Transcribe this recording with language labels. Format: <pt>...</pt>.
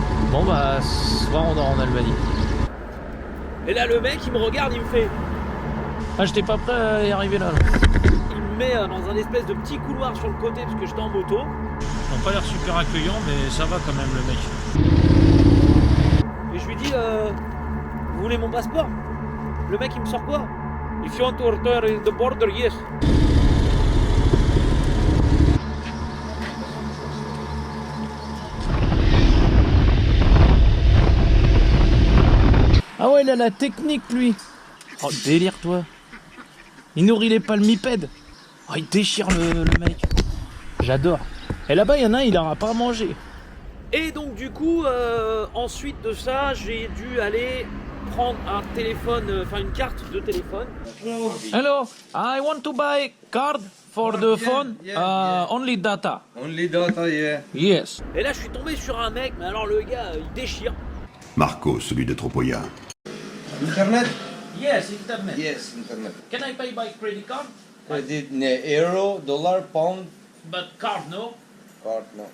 <fr>Bon bah, ce soir on dort en Albanie. Et là le mec il me regarde, il me fait... Ah, j'étais pas prêt à y arriver là. Il me met dans un espèce de petit couloir sur le côté parce que j'étais en moto. Ils n'ont pas l'air super accueillants, mais ça va quand même le mec. Et je lui dis, vous voulez mon passeport? Le mec il me sort quoi?</fr> <en>If you want to enter the border, yes.</en> <fr>Ah ouais, il a la technique lui. Oh délire toi. Il nourrit les palmipèdes. Oh, il déchire le mec. J'adore. Et là-bas, il y en a un, il n'aura pas à manger. Et donc, du coup, ensuite de ça, j'ai dû aller prendre un téléphone, enfin une carte de téléphone.</fr> <en>Hello, I want to buy card for the phone, only data. Only data, yeah. Yes.</en> <fr>Et là, je suis tombé sur un mec, mais alors le gars, il déchire. Marco, celui de Tropoya.</fr> <en>Internet? Yes, internet. Yes, internet. Can I pay by credit card? Credit, euro, dollar, pound, But card, no? card, no.</en>